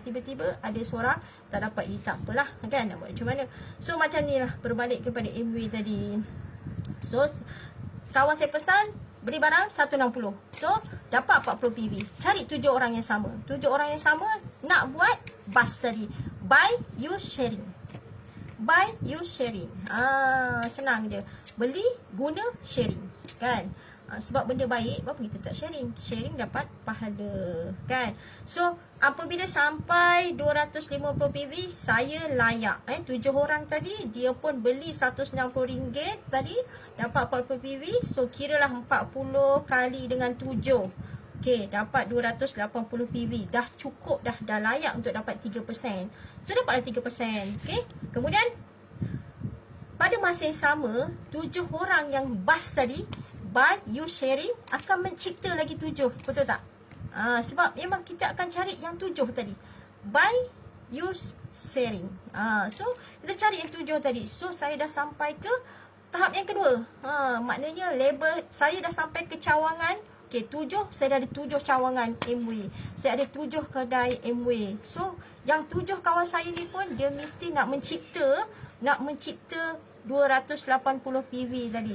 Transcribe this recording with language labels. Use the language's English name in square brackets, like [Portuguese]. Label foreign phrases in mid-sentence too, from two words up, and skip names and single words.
[Malay] Tiba-tiba ada seorang tak dapat A, tak apalah kan, nak buat macam mana. So macam ni lah, berbalik kepada MW tadi. So kawan saya pesan beli barang 160. So dapat 40 PV. Cari 7 orang yang sama. 7 orang yang sama nak buat bus tadi. [English] Buy, use, sharing. Buy, use, sharing. [Malay] Senang je. Beli, guna, sharing. Kan? Sebab benda baik, kenapa kita tak sharing? Sharing dapat pahala. Kan? So, apabila sampai 250 PV, saya layak. 7 orang tadi, dia pun beli RM160 tadi, dapat 40 PV. So, kiralah 40 kali dengan 7. Okey, dapat 280 PV. Dah cukup dah layak untuk dapat 3%. So, dapatlah 3%. Okey. Kemudian, pada masa yang sama, 7 orang yang bus tadi, [English] buy, use, [Malay] sharing, akan mencipta lagi 7. Betul tak? Sebab memang kita akan cari yang 7 tadi. [English] Buy, use, sharing. So, [Malay] kita cari yang 7 tadi. So, saya dah sampai ke tahap yang kedua. Maknanya label, saya dah sampai ke cawangan. Okey, 7, saya dah ada 7 cawangan MW. Saya ada 7 kedai MW. So, yang 7 kawan saya ni pun, dia mesti nak mencipta 280 PV tadi.